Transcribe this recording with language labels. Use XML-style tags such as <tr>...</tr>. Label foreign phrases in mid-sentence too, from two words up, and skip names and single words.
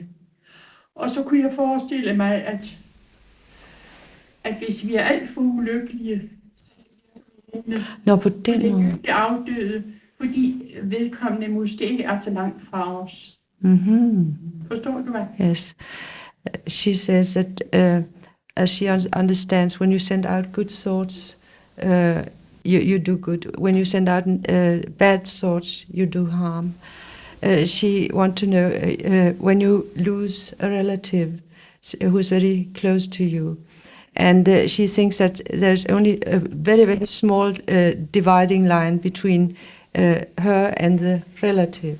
<da>Og så kunne jeg forestille mig, at hvis vi er alt for ulykkelige, Nå, på den måde. det afdøde, fordi vedkommende måske ikke er så langt fra os. Mm-hmm. Forstår du hvad?</da> <en>Yes. She says that as she understands, when you send out good thoughts, you do good. When you send out bad thoughts, you do harm. She wants to know when you lose a relative who's very close to you, and she thinks that there's only a very, very small dividing line between her and the relative.</en>